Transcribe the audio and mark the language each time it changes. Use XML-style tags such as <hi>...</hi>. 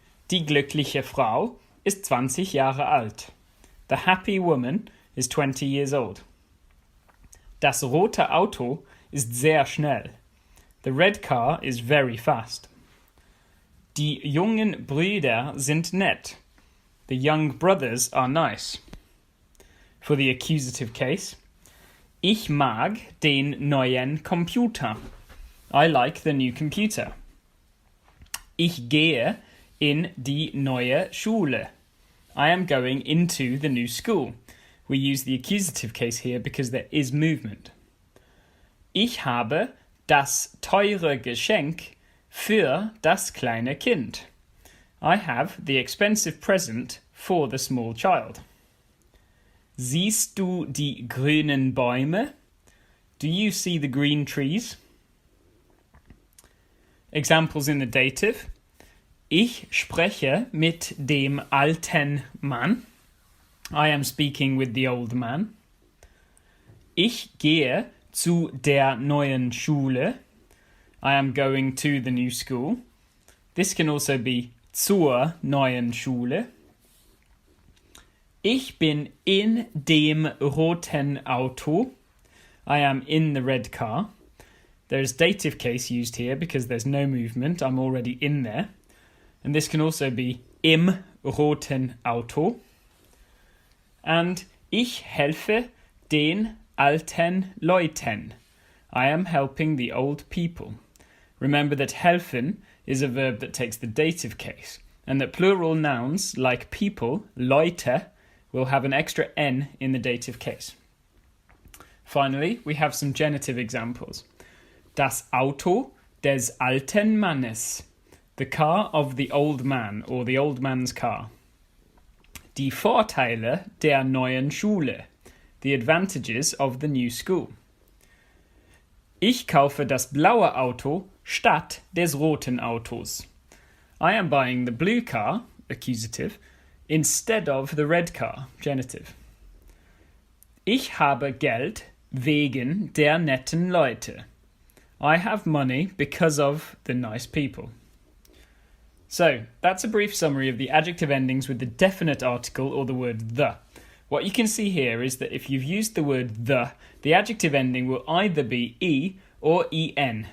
<de>Die glückliche Frau ist 20 Jahre alt.</de> <en>The happy woman is 20 years old.</en> <de>Das rote Auto ist sehr schnell.</de> <en>The red car is very fast.</en> <de>Die jungen Brüder sind nett.</de> <en>The young brothers are nice. For the accusative case,</en> <de>ich mag den neuen Computer.</de> <en>I like the new computer.</en> <de>Ich gehe in die neue Schule.</de> <en>I am going into the new school. We use the accusative case here because there is movement.</en> <de>Ich habe das teure Geschenk für das kleine Kind.</de> <en>I have the expensive present for the small child.</en> <de>Siehst du die grünen Bäume?</de> <en>Do you see the green trees? Examples in the dative.</en> <de>Ich spreche mit dem alten Mann.</de> <en>I am speaking with the old man.</en> <de>Ich gehe zu der neuen Schule.</de> <en>I am going to the new school. This can also be</en> <de>zur neuen Schule. Ich bin in dem roten Auto.</de> <en>I am in the red car. There's dative case used here because there's no movement. I'm already in there. And this can also be</en> <de>im roten Auto. And ich helfe den alten Leuten.</de> <en>I am helping the old people. Remember that helfen is a verb that takes the dative case, and that plural nouns like people, Leute, will have an extra N in the dative case. Finally, we have some genitive examples.</en> <de>Das Auto des alten Mannes.</de> <en>The car of the old man, or the old man's car.</en> <de>Die Vorteile der neuen Schule.</de> <en>The advantages of the new school.</en> <de>Ich kaufe das blaue Auto statt des roten Autos.</de> <en>I am buying the blue car, accusative, instead of the red car, genitive.</en> <de>Ich habe Geld wegen der netten Leute.</de> <en>I have money because of the nice people. So, that's a brief summary of the adjective endings with the definite article or the word the. What you can see here is that if you've used the word the adjective ending will either be e or en.</en>